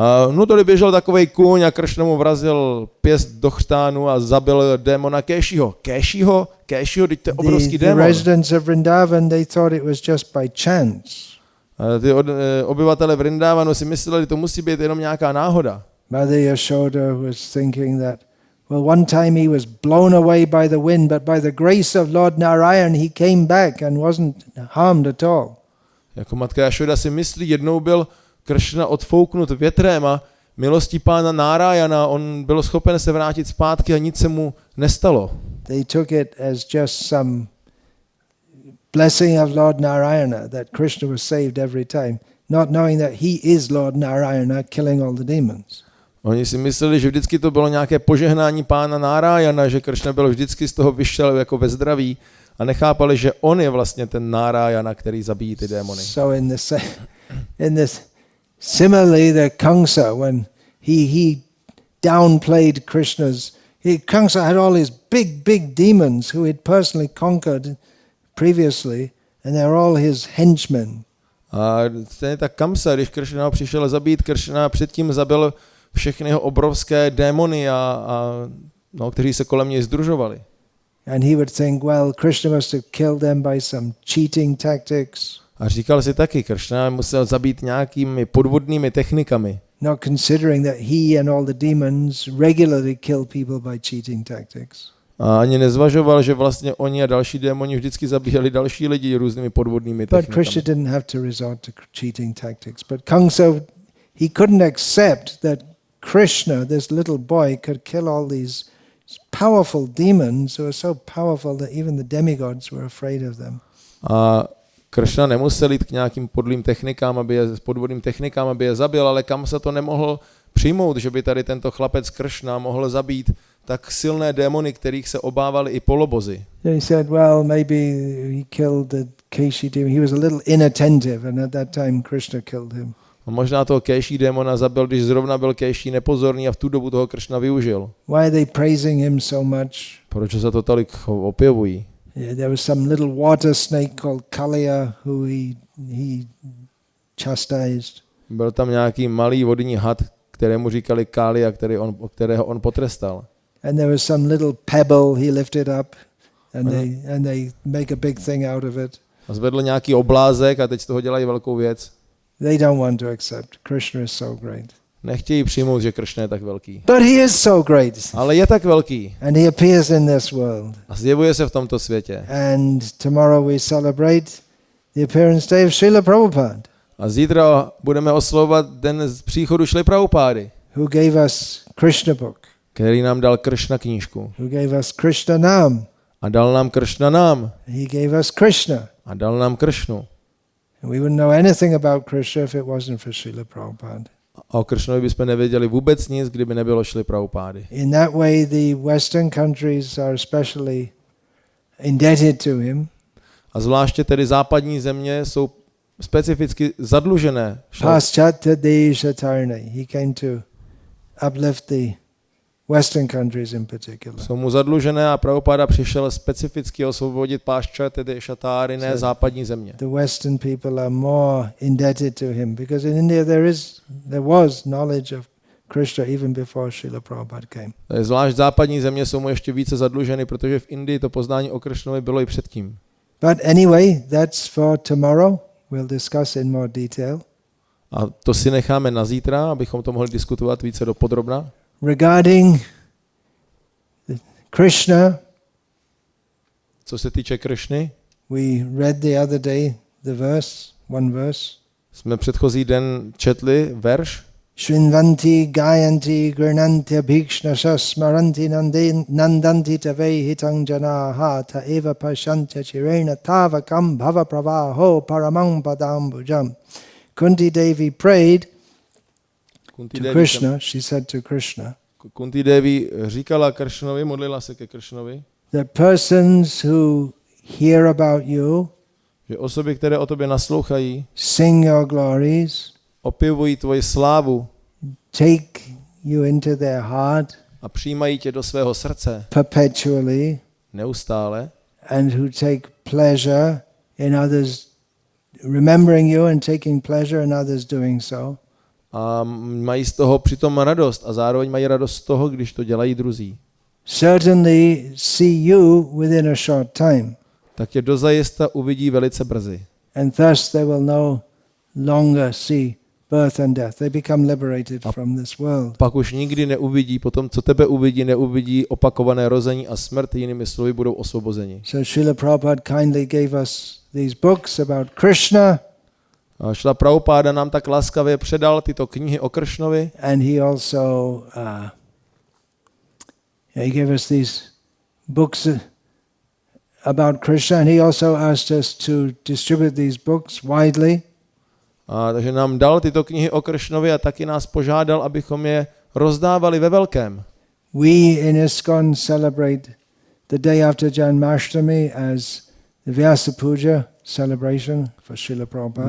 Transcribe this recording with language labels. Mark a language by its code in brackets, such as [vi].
[cs] No tady běžel takovej kůň a Krishna mu vrazil pěst do chřtánu a zabil démona Keshiho. Keshiho, teď to je obrovský démon. [en] The residents of Vrindavan, they thought it was just by chance. [cs] Ty obyvatele Vrindavanu si mysleli, že to musí být jenom nějaká náhoda. [en] Mother Yashoda was thinking that, well, one time he was blown away by the wind, but by the grace of Lord Narayan he came back and wasn't harmed at all. [cs] Jako matka Yashoda si myslí, jednou byl Krishna odfouknut větrem a milostí pána Narayana on byl schopen se vrátit zpátky a nic se mu nestalo. [en] They took it as just some blessing of Lord Narayana that Krishna was saved every time, not knowing that he is Lord Narayana killing all the demons. [cs] Oni si mysleli, že vždycky to bylo nějaké požehnání pána Narayana, že Krishna byl vždycky z toho vyšel jako ve zdraví a nechápali, že on je vlastně ten Narayana, který zabíjí ty démony. [en] So similarly, the Kamsa, when he downplayed Kamsa had all his big demons who he'd personally conquered previously, and they're all his henchmen. [cs] A stejně tak Kamsa, když Krishna přišel zabít, Krishna předtím zabil všechny jeho obrovské démony, kteří se kolem něj sdružovali. [en] And he would think, well, Krishna must have killed them by some cheating tactics. [cs] A říkal si taky, Krishna musel zabít nějakými podvodnými technikami. [en] Not considering that he and all the demons regularly kill people by cheating tactics. [cs] A ani nezvažoval, že vlastně oni a další démoni vždycky zabíjeli další lidi různými podvodnými technikami. [en] But Krishna didn't have to resort to cheating tactics. But Kamsa, he couldn't accept that Krishna, this little boy, could kill all these powerful demons who are so powerful that even the demigods were afraid of them. [cs] A Krishna nemusel jít k nějakým podvodným technikám, aby je zabil, ale Kamsa to nemohl přijmout, že by tady tento chlapec Krishna mohl zabít tak silné démony, kterých se obávali i polobozy. [en] He said, well, maybe he killed the Keshi demon, he was a little inattentive, and at that time Krishna killed him. [cs] A možná toho Keši démona zabil, když zrovna byl Keši nepozorný a v tu dobu toho Krishna využil. [en] Why are they praising him so much? [cs] Proč se to tolik objevují? [en] Yeah, there was some little water snake called Kalia who he chastised. [cs] Byl tam nějaký malý vodní had, kterému říkali Kália, kterého on potrestal. [en] And there was some little pebble he lifted up, and they make a big thing out of it. [cs] A zvedl nějaký oblázek a teď z toho dělají velkou věc. [en] They don't want to accept. Krishna is so great. [cs] Nechtějí přijmout, že Krishna je tak velký. [en] But he is so great. [cs] Ale je tak velký. [en] And he appears in this world. [cs] A zjevuje se v tomto světě. [en] And tomorrow we celebrate the appearance day of Srila Prabhupada. [cs] A zítra budeme oslavovat den z příchodu Šrily Prabhupády, [en] who gave us Krishna book, [cs] který nám dal Krishna knížku. [en] who gave us Krishna Nam. [cs] A dal nám Krishna nám. [en] He gave us Krishna. [cs] A dal nám Krishnu. [en] And we wouldn't know anything about Krishna if it wasn't for Srila Prabhupada. [cs] A o Krishnovi bychom nevěděli vůbec nic, kdyby nebylo Šrily Prabhupády. [en] In that way, the Western countries are especially indebted to him. [cs] A zvláště tedy západní země jsou specificky zadlužené. [sa] Paschatya Deshatarne. [en] He came to uplift the Western countries in particular. [cs] Jsou mu zadlužené a Prabhupáda přišel specificky osvobodit [sa] Paschatya Deshatarne [cs] západní země. [en] The Western people are more indebted to him because in India there was knowledge of Krishna even before Srila Prabhupada came. [cs] Zvlášť západní země jsou mu ještě více zadluženy, protože v Indii to poznání o Krishnovi bylo i předtím. [en] But anyway, that's for tomorrow. We'll discuss in more detail. [cs] A to si necháme na zítra, abychom to mohli diskutovat více dopodrobna. [en] Regarding Krishna, [cs] Co se týče Krishny, [en] we read the other day the one verse. [cs] jsme předchozí den četli verš. [sa] Shrinvanti gayanti gurnanti bhikshna smaranti nandanti tave hitang janaha ta eva pashanti chirena tavakam bhava pravaho paramang padambujam. [en] Kunti Devi prayed to Krishna, she said to Krishna, [cs] Kunti Devi říkala Krishnovi, modlila se ke Krishnovi, [en] that persons who hear about you, [cs] že osoby, které o tobě naslouchají, [en] sing your glories, [cs] opěvují tvoji slávu [en] take you into their heart [cs] a přijímají tě do svého srdce [en] perpetually, [cs] neustále [en] and who take pleasure in others remembering you and taking pleasure in others doing so. [cs] A mají z toho přitom radost a zároveň mají radost z toho, když to dělají druzí. [en] Certainly see you within a short time. [cs] Tak tě dozajista uvidí velice brzy. [en] And thus they will no longer see birth and death. They become liberated from this world. [cs] Pak už nikdy neuvidí, potom co tebe uvidí, neuvidí opakované rození a smrt, jinými slovy budou osvobozeni. [en] So Srila Prabhupada kindly gave us these books about Krishna. [cs] A Šrila Prabhupáda nám tak laskavě předal tyto knihy o Krishnovi. [en] And he also he gave us these books about Krishna, and he also asked us to distribute these books widely. [cs] Takže nám dal tyto knihy o Krishnovi a taky nás požádal, abychom je rozdávali ve velkém. [en] We in ISKCON celebrate the day after Janmashtami as the Vyasa Puja celebration for Srila Prabhupada.